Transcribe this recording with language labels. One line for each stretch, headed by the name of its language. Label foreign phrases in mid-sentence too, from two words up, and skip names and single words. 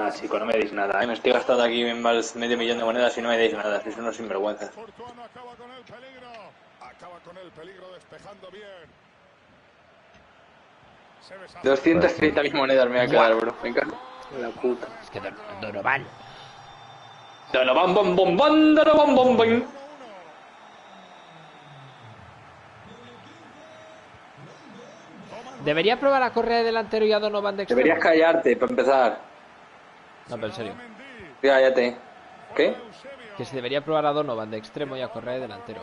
Spanish: Ah, chico, no me deis nada. Me estoy gastando aquí más medio millón de monedas y no me deis nada. Sois unos sinvergüenzas. Courtois no acaba con el peligro. Acaba con el peligro despejando bien. Se deshace. 230.000 monedas me voy a quedar, bro. Venga. La puta. Es que Donovan. Donovan, bom, bom, bom, Donovan, bom, bom. ¿Debería probar a Correa de delantero y a Donovan de extremo? Deberías callarte, para empezar. No, pero en serio. Cállate. ¿Qué? Que se debería probar a Donovan de extremo y a Correa de delantero.